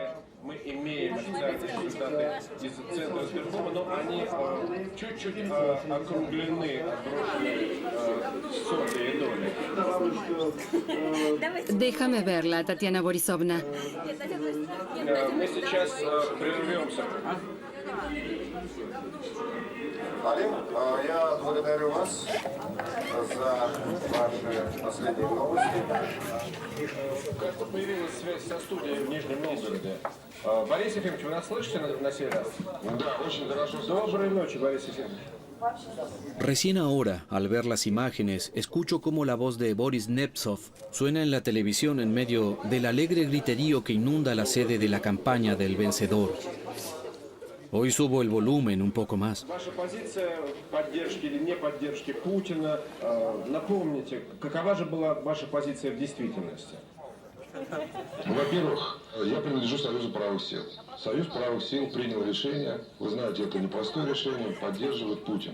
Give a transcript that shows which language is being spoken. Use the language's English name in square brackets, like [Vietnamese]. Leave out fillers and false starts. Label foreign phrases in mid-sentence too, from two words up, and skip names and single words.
[Spanish] Déjame verla, Tatiana Borisovna. [Russian] Алим, я благодарю вас за ваши последние новости. Как-то появилась связь со студией в Нижнем Новгороде. Борис Ефимович, вы нас слышите на сей раз? Да, очень хорошо. Доброй ночи, Борис Ефимович. [Spanish] Recién ahora, al ver las imágenes, escucho cómo la voz de Boris Nemtsov suena en la televisión en medio del alegre griterío que inunda la sede de la campaña del vencedor. Hoy subo el volumen un poco más. [Russian] Ваша позиция поддержки или не поддержки Путина, напомните, какова же была ваша позиция в действительности? Во-первых, я принадлежу Союзу правых сил. Союз правых сил принял решение, вы знаете, это непростое решение, поддерживать Путина.